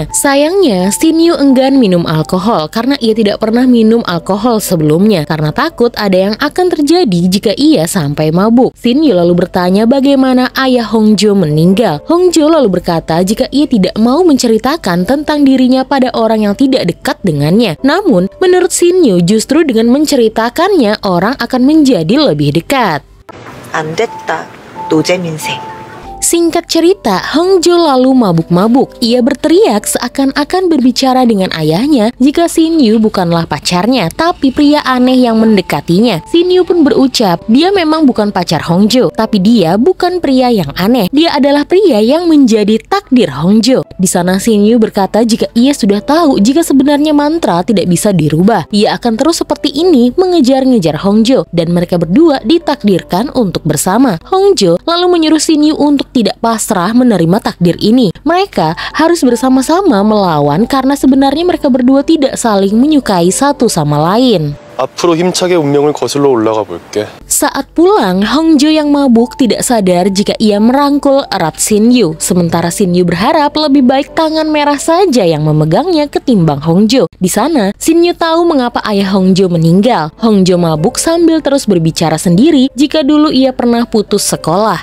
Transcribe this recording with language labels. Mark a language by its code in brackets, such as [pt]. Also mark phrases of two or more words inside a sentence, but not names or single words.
[id] Sayangnya Shin Yu enggan minum alkohol karena ia tidak pernah minum alkohol sebelumnya karena takut ada yang akan terjadi jika ia sampai mabuk. Shin Yu lalu bertanya bagaimana ayah Hongjo meninggal. Hongjo lalu berkata jika ia tidak mau menceritakan tentang dirinya pada orang yang tidak dekat dengannya. Namun menurut Shin Yu justru dengan menceritakannya orang akan menjadi lebih dekat. [ko] 안 됐다. 노잼 인생. [id] Singkat cerita, Hongjo lalu mabuk-mabuk. Ia berteriak seakan-akan berbicara dengan ayahnya jika Shin Yu bukanlah pacarnya, tapi pria aneh yang mendekatinya. Shin Yu pun berucap, dia memang bukan pacar Hongjo, tapi dia bukan pria yang aneh. Dia adalah pria yang menjadi takdir Hongjo. Di sana Shin Yu berkata jika ia sudah tahu jika sebenarnya mantra tidak bisa dirubah. Ia akan terus seperti ini mengejar-ngejar Hongjo, dan mereka berdua ditakdirkan untuk bersama. Hongjo lalu menyuruh Shin Yu untuk tidak pasrah menerima takdir ini. Mereka harus bersama-sama melawan karena sebenarnya mereka berdua tidak saling menyukai satu sama lain. [ko] 앞으로 힘차게 운명을 거슬러 올라가 볼게. [id] Saat pulang, Hongjo yang mabuk tidak sadar jika ia merangkul erat Shin Yu. Sementara Shin Yu berharap lebih baik tangan merah saja yang memegangnya ketimbang Hongjo. Di sana, Shin Yu tahu mengapa ayah Hongjo meninggal. Hongjo mabuk sambil terus berbicara sendiri jika dulu ia pernah putus sekolah.